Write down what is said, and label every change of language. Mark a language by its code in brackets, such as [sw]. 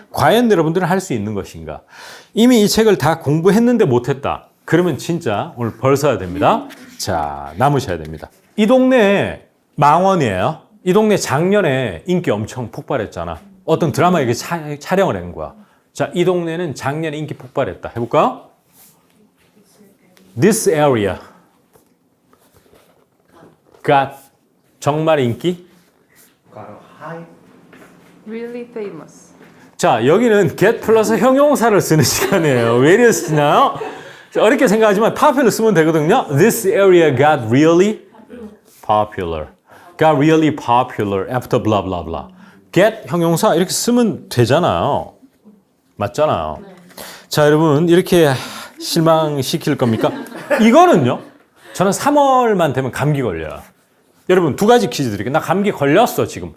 [ko] 과연 여러분들은 할 수 있는 것인가? 이미 이 책을 다 공부했는데 못했다. 그러면 진짜 오늘 벌 써야 됩니다. 자, 남으셔야 됩니다. 이 동네 망원이에요. 이 동네 작년에 인기 엄청 폭발했잖아. 어떤 드라마에 촬영을 한 거야. 자, 이 동네는 작년에 인기 폭발했다. 해볼까? [en] This area got [ko] 정말 인기? [en] Got a high Really famous. [ko] 자, 여기는 get 플러스 형용사를 쓰는 시간이에요. 왜 이래 쓰나요? 자, 어렵게 생각하지만 popular 쓰면 되거든요. [en] This area got really popular. Got really popular after blah blah blah. [ko] get 형용사 이렇게 쓰면 되잖아요. 맞잖아요. 자, 여러분 이렇게 실망시킬 겁니까? 이거는요. 저는 3월만 되면 감기 걸려요. 여러분 두 가지 퀴즈 드릴게요. 나 감기 걸렸어 지금.